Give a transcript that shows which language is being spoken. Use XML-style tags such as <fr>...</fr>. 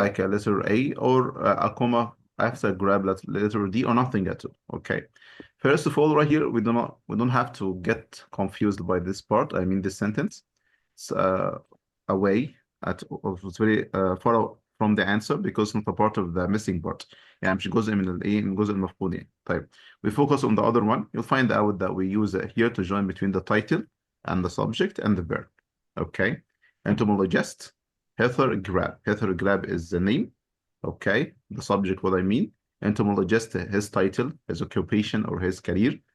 <en>like a letter A, or a comma after grab letter D, or nothing at all. Okay. First of all, right here, we don't have to get confused by this part. I mean, this sentence. It's away it's very far from the answer because it's not a part of the missing part.</en> <ar>يعني مش جزء من الايه من الجزء المفقود يعني. طيب,</ar> <en>we focus on the other one. You'll find out that we use it here to join between the title and the subject and the verb. Okay. Entomologist, Heather Grab. Heather Grab is the name. Okay. The subject, what I mean. Entomologist, his title, his occupation or his career.</en>